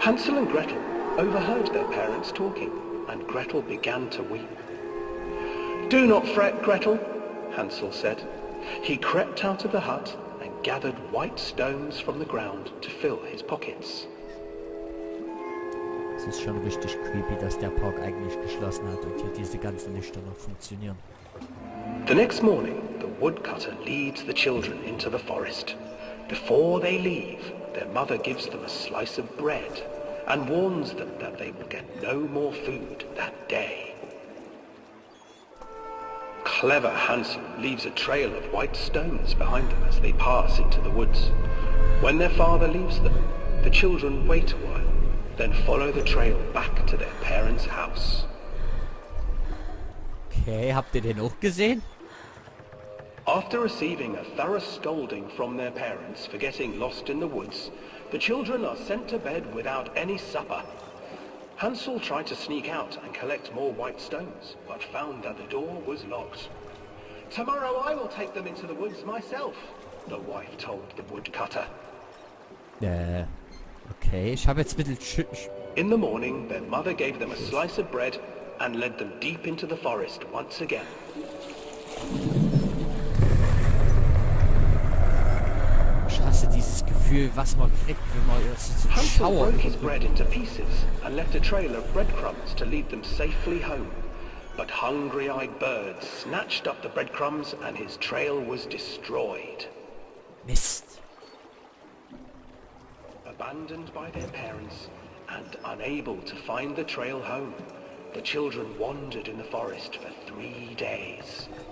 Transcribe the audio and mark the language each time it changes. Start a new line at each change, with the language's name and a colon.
English: Hansel and Gretel overheard their parents talking, and Gretel began to weep. Do not fret, Gretel, Hansel said. He crept out of the hut and gathered white stones from the ground to fill his pockets.
German: Es ist schon richtig creepy, dass der Park eigentlich geschlossen hat und hier diese ganzen Lichter noch funktionieren.
English: The next morning, the woodcutter leads the children into the forest. Before they leave, their mother gives them a slice of bread and warns them that they will get no more food that day. Clever Hansel leaves a trail of white stones behind them as they pass into the woods. When their father leaves them, the children wait a while, then follow the trail back to their parents' house.
German: Okay, habt ihr den auch gesehen?
English: After receiving a thorough scolding from their parents for getting lost in the woods, the children are sent to bed without any supper. Hansel tried to sneak out and collect more white stones, but found that the door was locked. Tomorrow I will take them into the woods myself, the wife told the woodcutter.
German: Okay, ich habe jetzt ein bisschen...
English: In the morning, their mother gave them a slice of bread and led them deep into the forest once again.
German: Ich hasse dieses Gefühl, was man kriegt, wenn man so
English: Hansel
German: Schauer
English: broke his bread into pieces and left a trail of breadcrumbs to lead them safely home. But hungry-eyed birds snatched up the breadcrumbs and his trail was destroyed.
German: Mist.
English: Abandoned by their parents and unable to find the trail home, the children wandered in the forest for 3 days.